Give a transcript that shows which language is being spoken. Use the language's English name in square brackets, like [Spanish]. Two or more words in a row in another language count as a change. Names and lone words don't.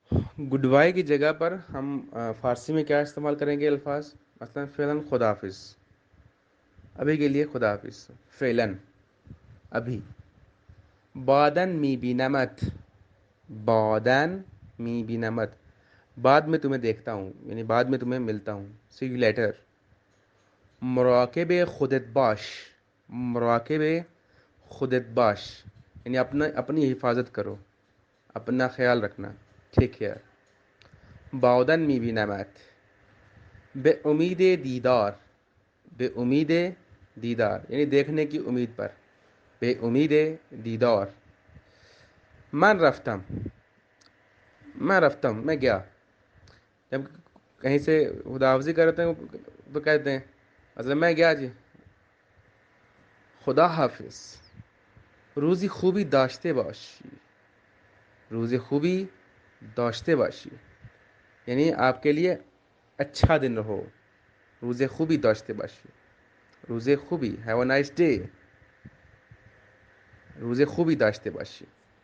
[English] good bye [Urdu] کی جگہ پر ہم فارسی میں کیا استعمال کریں گے الفاظ؟ مثلا فعلاً خدا حافظ، ابھی کے لیے خدا حافظ فعلاً ابھی. [Persian] بعدن می بینمت، بعدن می بینمت، [Urdu] بعد میں تمہیں دیکھتا ہوں، یعنی بعد میں تمہیں ملتا ہوں. [English] see you later. [Persian] مراقب خودت باش، مراقب خودت باش، [Urdu] یعنی اپنی حفاظت کرو، اپنا خیال رکھنا. ٹھیک ہے. [Persian] بعدن می بینمت، بے امید دیدار، بے امید دیدار [Urdu] یعنی دیکھنے کی امید پر، [Persian] بے امید دیدار. من رفتم، [Urdu] میں رفتم میں گیا. جب کہیں سے خدا حافظی کرتے ہیں تو کہتے ہیں مثلا میں گیا جی، خدا حافظ. [Persian] روزی خوبی داشته باشی، روزی خوبی داشته باشی [Urdu] یعنی آپ کے لیے اچھا دن رہو. [Persian] روز خوبی داشته باشی، روز خوبی، [English] have a nice day، [Persian] روز خوبی داشته باشی.